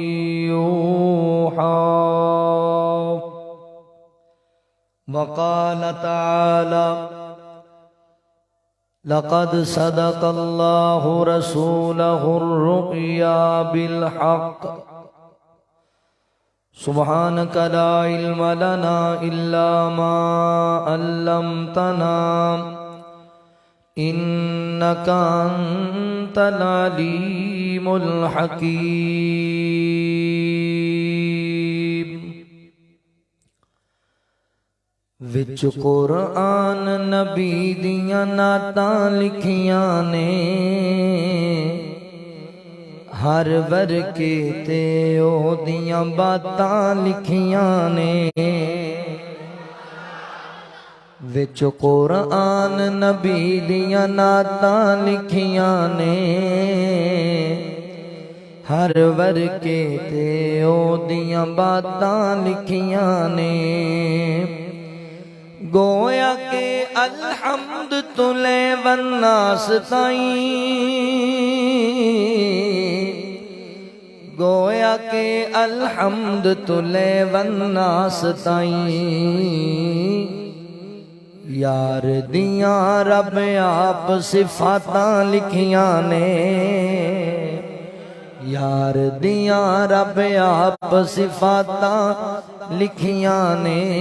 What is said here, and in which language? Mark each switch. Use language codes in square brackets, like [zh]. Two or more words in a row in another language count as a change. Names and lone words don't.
[ar] يوحى وقال تعالى لقد صدق الله رسوله الرؤيا بالحق سبحانك لا علم لنا إلا ما علمتنا إنك أنت العليم الحكيم [pa] وچ قرآن نبی دیاں نعتاں لکھیاں نے ہر ورکے تے او دیاں باتاں لکھیاں نے وچ قرآن نبی دیاں نعتاں لکھیاں نے ہر ورکے تے او دیاں باتاں لکھیاں نے گویا کہ الحمد تلے والناس تائیں گویا کہ الحمد تلے والناس تائیں یار دیاں رب آپ صفاتاں لکھیاں نے یار دیاں رب آپ صفاتاں لکھیاں نے